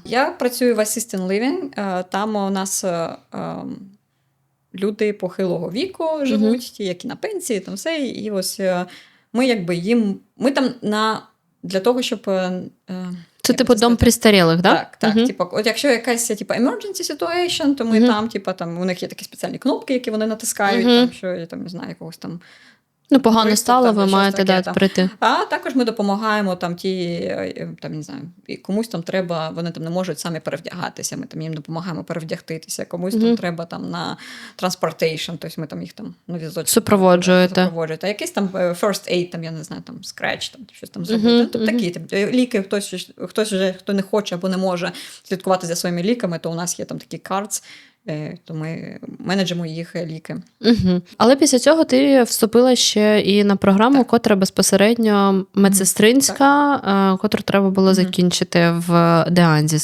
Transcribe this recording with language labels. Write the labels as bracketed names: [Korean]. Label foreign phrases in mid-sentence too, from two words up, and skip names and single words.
[Ukrainian] Я працюю в [English] Assisted Living. [Ukrainian] Там у нас люди похилого віку живуть, ті, які на пенсії, там все. І ось ми якби їм... Ми там для того, щоб... Це типу дом престарілих, так? Так. Типу, от якщо якась типу, [English] emergency situation, [Ukrainian] то ми там, типу, там, у них є такі спеціальні кнопки, які вони натискають, там, що я там, не знаю, якогось там... Ну, погано стало, ви маєте прийти. А також ми допомагаємо там там, не знаю, комусь там треба, вони там не можуть самі перевдягатися, ми там їм допомагаємо перевдягтися, комусь там треба там на transportation, тобто ми там їх там на візочку супроводжуєте. А якийсь там [English] first aid, [Ukrainian] там, я не знаю, там scratch, там щось там зробити. Тобто такі ліки, хто не хоче або не може слідкувати за своїми ліками, то у нас є там такі cards, то ми менеджимо їх ліки. Але після цього ти вступила ще і на програму, котра безпосередньо медсестринська, котру треба було закінчити в Деанзі.